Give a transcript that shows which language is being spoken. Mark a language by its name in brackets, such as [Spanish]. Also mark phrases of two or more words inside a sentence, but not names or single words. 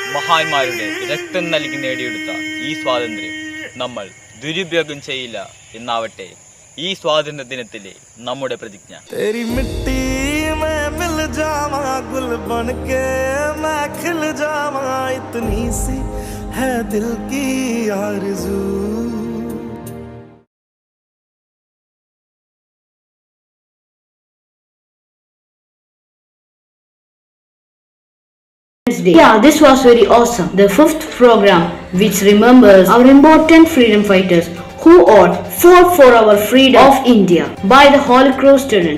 [Malayalam] മഹാന്മാരുടെ രക്തം നൽകി നേടിയെടുത്ത ഈ സ്വാതന്ത്ര്യം നമ്മൾ ദുരുപയോഗം ചെയ്യില്ല എന്നാവട്ടെ ഈ സ്വാതന്ത്ര്യ ദിനത്തിലെ നമ്മുടെ പ്രതിജ്ഞ. [Hindi] तेरी मिट्टी में मिल जावा गुल बन के मैं खिल जावा इतनी सी है दिल की आरज़ू. [English] Day. Yeah, this was very awesome. The fifth program, which remembers our important freedom fighters who fought for our freedom of India by the Holy Cross students.